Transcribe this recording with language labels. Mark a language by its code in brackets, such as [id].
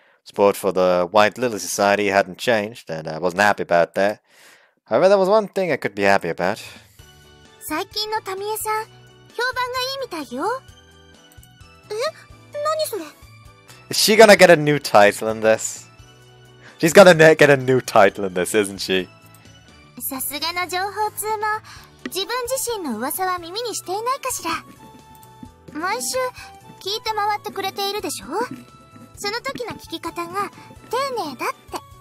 [en] Support for the White Lily Society hadn't changed, and I wasn't happy about that. However, there was one thing I could be happy about. [ja] 最近のタミエさん、評判がいいみたいよ。え？何それ？ [en] Is she gonna get a new title in this? She's gonna get a new title in this, isn't she? [ja] さすがの情報通も、自分自身の噂は耳にしていないかしら。毎週聞いて回ってくれているでしょ？その時の聞き方が丁寧だって。